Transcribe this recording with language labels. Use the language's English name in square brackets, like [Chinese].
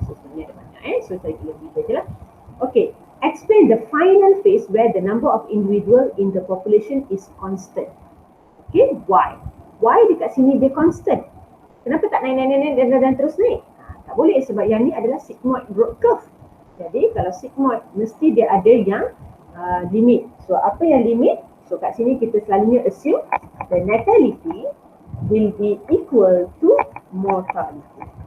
[Malay] So sebenarnya ada banyak so saya boleh buat je lah. [English] Okay, explain the final phase where the number of individual in the population is constant. Okay, why? Why [Malay] dekat sini dia [English] constant? [Malay] Kenapa tak naik dan terus naik? Tak boleh sebab yang ni adalah sigmoid growth curve. Jadi kalau sigmoid mesti dia ada yang limit. So apa yang limit? [English] So kat sini kita selalunya assume the natality will be equal to mortality.